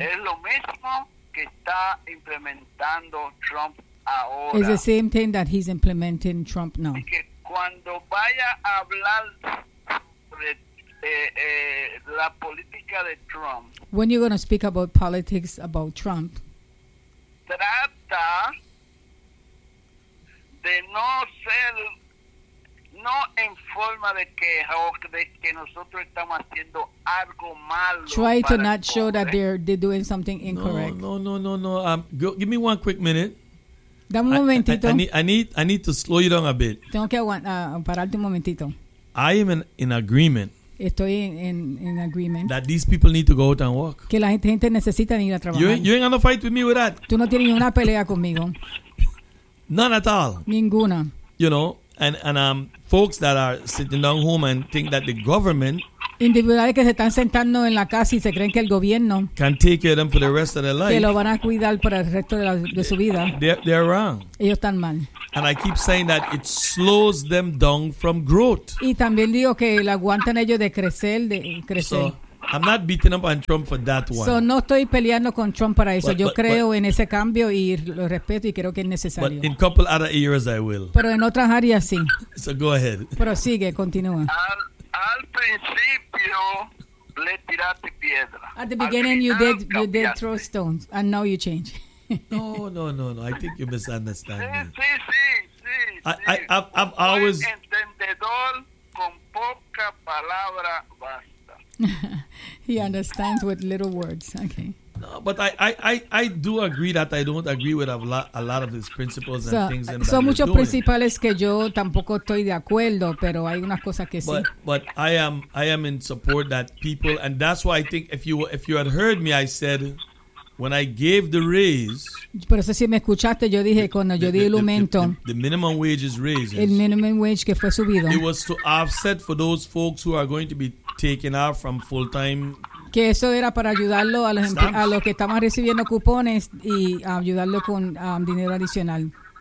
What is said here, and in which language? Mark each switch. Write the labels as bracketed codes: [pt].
[es] Es lo mismo que está implementando Trump ahora. [en] It's the same thing that he's implementing Trump now. [es] Cuando vaya a hablar sobre la política de Trump. [en] When you're going to speak about politics about Trump. [es] Trata de no ser, no en forma de queja o de que nosotros estamos haciendo algo malo. [en] Try to not show that they're doing something incorrect. No. Give me one quick minute. [es] Dame un momentito. [en] I need to slow you down a bit. [es] Tengo que pararte un momentito. [en] I am in agreement. [es] Estoy en agreement. [en] That these people need to go out and walk. [es] Que la gente necesita ir a trabajar. [en] You ain't gonna fight with me with that. [es] Tú no tienes ninguna pelea conmigo. [en] None at all. [es] Ninguna. [en] You know, and folks that are sitting down home and think that the government. [es] Individuales que se están sentando en la casa y se creen que el gobierno. [en] Can take care of them for the rest of their life. [es] Que lo van a cuidar para el resto de su vida. [en] They're wrong. [es] Ellos están mal. [en] And I keep saying that it slows them down from growth. [es] Y también digo que lo aguantan ellos de crecer, [en] So, I'm not beating up on Trump for that one. [es] So, no estoy peleando con Trump para eso. Yo creo en ese cambio y lo respeto y creo que es necesario. [en] But in a couple other areas, I will. [es] Pero en otras áreas, sí. [en] So, go ahead. [es] Pero sigue, continúa. Al principio, le tiraste piedra. [en] At the beginning, you did throw stones. And now you change. No. I think you misunderstand me. [es] Sí. [en] I've always... [es] Entendedor con poca palabra basta. [en] He understands with little words. Okay. No, but I do agree that I don't agree with a lot of his principles and things. [es] Son muchos principales que yo tampoco estoy de acuerdo, pero hay unas cosas que sí. [en] But I am in support that people, and that's why I think if you had heard me, I said when I gave the raise. [es] Pero sé si me escuchaste, yo dije cuando yo di el aumento. [en] The minimum wage is raised. [es] El minimum wage que fue subido. [en] It was to offset for those folks who are going to be taken out from full-time. [es] Que eso era para ayudarlo a los que estaban recibiendo cupones y ayudarlo con dinero adicional.